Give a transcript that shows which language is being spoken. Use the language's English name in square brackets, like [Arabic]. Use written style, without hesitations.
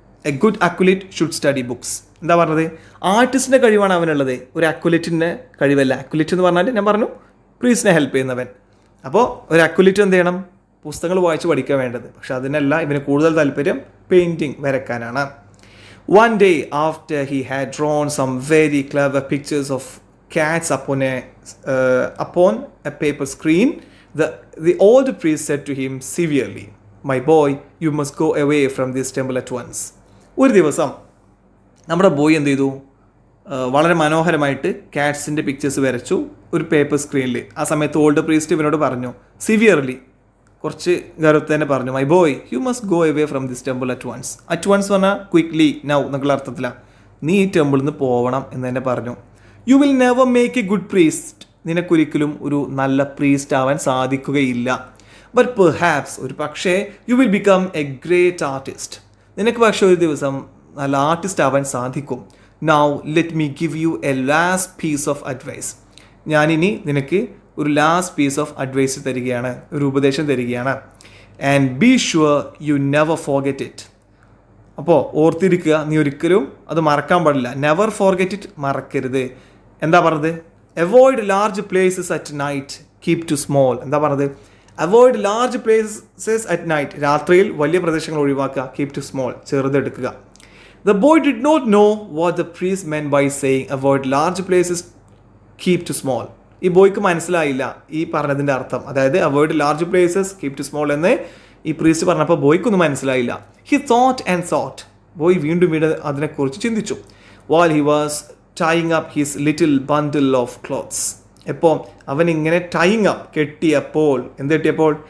[English] A good accurate should study books. [Malayalam] എന്താ പറഞ്ഞത്, ആർട്ടിസ്റ്റിൻ്റെ കഴിവാണ് അവനുള്ളത്, ഒരു അക്യുലേറ്റിൻ്റെ കഴിവല്ല. അക്യുലേറ്റ് എന്ന് പറഞ്ഞാൽ ഞാൻ പറഞ്ഞു പ്രീസ്റ്റിനെ ഹെൽപ്പ് ചെയ്യുന്നവൻ. അപ്പോൾ ഒരു അക്യുലേറ്റ് എന്ത് ചെയ്യണം, പുസ്തകങ്ങൾ വായിച്ച് പഠിക്കാൻ വേണ്ടത്. പക്ഷെ അതിനല്ല, ഇവന് കൂടുതൽ താല്പര്യം painting, വരക്കാനാണ്. [English] One day after he had drawn some very clever pictures of cats upon a paper screen, the old priest said to him severely, "My boy, you must go away from this temple at once." [Malayalam] ഒരു ദിവസം നമ്മുടെ boy എന്ത് ചെയ്തു, വളരെ മനോഹരമായിട്ട് കാറ്റ്സിൻ്റെ pictures വരച്ചു ഒരു paper സ്ക്രീനിൽ. ആ സമയത്ത് ഓൾഡ് പ്രീസ്റ്റ് ഇവനോട് പറഞ്ഞു, സിവിയർലി, കുറച്ച് ഗൗരവത്തിൽ തന്നെ പറഞ്ഞു, [English] My boy you must go away from this temple at once. At once [Malayalam] പറഞ്ഞാൽ ക്വിക്ക്ലി, നൗ എന്നുള്ള അർത്ഥത്തിലാണ്. നീ ഈ ടെമ്പിളിൽ നിന്ന് പോകണം എന്ന് തന്നെ പറഞ്ഞു. [English] You will never make a good priest. [Malayalam] നിനക്കൊരിക്കലും ഒരു നല്ല പ്രീസ്റ്റ് ആവാൻ സാധിക്കുകയില്ല. [English] but perhaps, [Malayalam] ഒരു പക്ഷേ, [English] You will become a great artist. [Malayalam] നിനക്ക് പക്ഷേ ഒരു ദിവസം നല്ല ആർട്ടിസ്റ്റ് ആവാൻ സാധിക്കും. [English] Now let me give you a last piece of advice. [Malayalam] ഞാനിനി നിനക്ക് ഒരു [English] last piece of advice [Malayalam] തരികയാണ്, ഒരു ഉപദേശം തരികയാണ്. [English] And be sure you never forget it. [Malayalam] അപ്പോൾ ഓർത്തിരിക്കുക, നീ ഒരിക്കലും അത് മറക്കാൻ പാടില്ല. [English] never forget it, [Malayalam] മറക്കരുത്. എന്താ പറഞ്ഞത്, [English] Avoid large places at night, keep to small. [Malayalam] എന്താ പറഞ്ഞത്, [English] avoid large places at night, [Malayalam] രാത്രിയിൽ വലിയ പ്രദേശങ്ങൾ ഒഴിവാക്കുക. [English] keep to small, [Malayalam] ചെറുതെടുക്കുക. [English] The boy did not know what the priest meant by saying avoid large places, keep to small. [Malayalam] ഈ ബോയ്ക്ക് മനസ്സിലായില്ല ഈ പറഞ്ഞതിൻ്റെ അർത്ഥം. അതായത് [English] avoid large places, keep to small [Malayalam] എന്ന് ഈ പ്രീസ്റ്റ് പറഞ്ഞപ്പോൾ ബോയ്ക്കൊന്നും മനസ്സിലായില്ല. [English] He thought and thought. [Malayalam] Boy വീണ്ടും അതിനെക്കുറിച്ച് ചിന്തിച്ചു. [English] While he was tying up his little bundle of clothes. [Malayalam] എപ്പോൾ അവൻ ഇങ്ങനെ ടൈയിങ് അപ്പ് കെട്ടിയപ്പോൾ, എന്ത് കെട്ടിയപ്പോൾ?